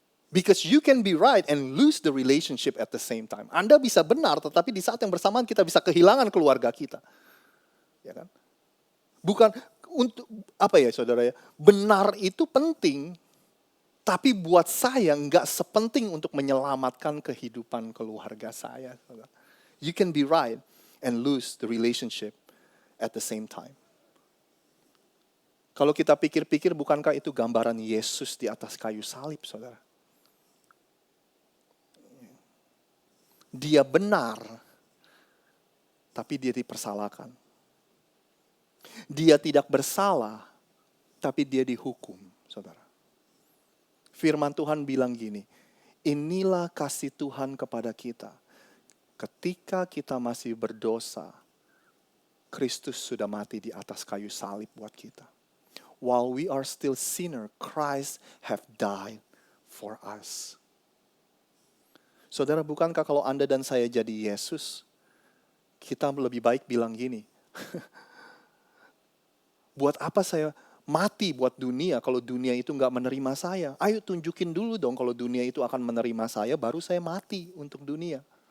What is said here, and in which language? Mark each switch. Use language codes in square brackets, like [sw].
[en] Because you can be right and lose the relationship at the same time. [id] Anda bisa benar tetapi di saat yang bersamaan kita bisa kehilangan keluarga kita. Ya kan? Bukan untuk apa ya saudara ya, benar itu penting, tapi buat saya nggak sepenting untuk menyelamatkan kehidupan keluarga saya. Saudara. [en] You can be right and lose the relationship at the same time. [id] Kalau kita pikir-pikir, bukankah itu gambaran Yesus di atas kayu salib, saudara? Dia benar, tapi dia dipersalahkan. Dia tidak bersalah, tapi dia dihukum, saudara. Firman Tuhan bilang gini, inilah kasih Tuhan kepada kita. Ketika kita masih berdosa, Kristus sudah mati di atas kayu salib buat kita. [en] While we are still sinner, Christ have died for us. [id] Saudara, bukankah kalau Anda dan saya jadi Yesus, kita lebih baik bilang gini, buat apa saya mati buat dunia kalau dunia itu nggak menerima saya? Ayo tunjukin dulu dong kalau dunia itu akan menerima saya, baru saya mati untuk dunia.